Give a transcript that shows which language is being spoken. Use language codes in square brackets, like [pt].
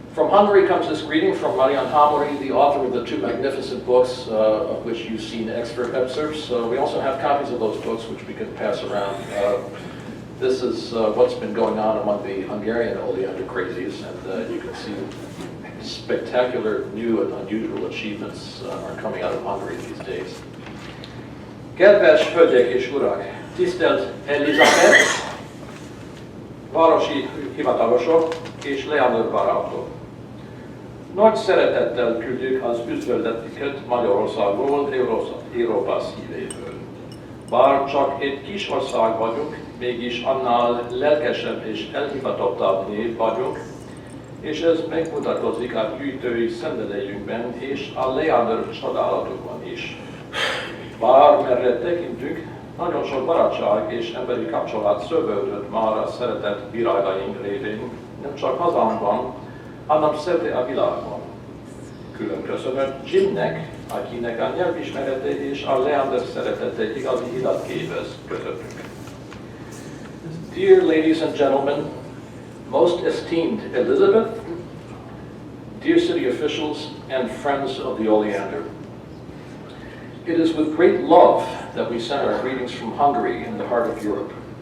[en] Hungary comes this greeting from Marian Hamori, the author of the two magnificent books, of which you've seen excerpts. We also have copies of those books which we can pass around. This is what's been going on among the Hungarian oleander crazies, and you can see spectacular new and unusual achievements are coming out of Hungary these days. [hu] Kedves hölgyek és urak, tisztelt Elizabeth, városi hivatalosok és Oleander barátok! Nagy szeretettel küldjük az üdvözletüket Magyarországról, Európa szívéből. Bár csak egy kis ország vagyunk, mégis annál lelkesebb és elhivatottabb nép vagyunk, és ez megmutatkozik a gyűjtői szenvedélyünkben és a Oleander csodálatokban is. Bármerre tekintünk, nagyon sok barátság és emberi kapcsolat szövődött már a szeretett virágaink révén, nem csak hazánkban, hanem szerte a világban. Külön köszönöm Jimnek, akinek a nyelvismerete és a Oleander szeretete igazi hidat képez közöttünk. [en] Dear ladies and gentlemen, most esteemed Elizabeth, dear city officials and friends of the Oleander, it is with great love that we send our greetings from Hungary in the heart of Europe.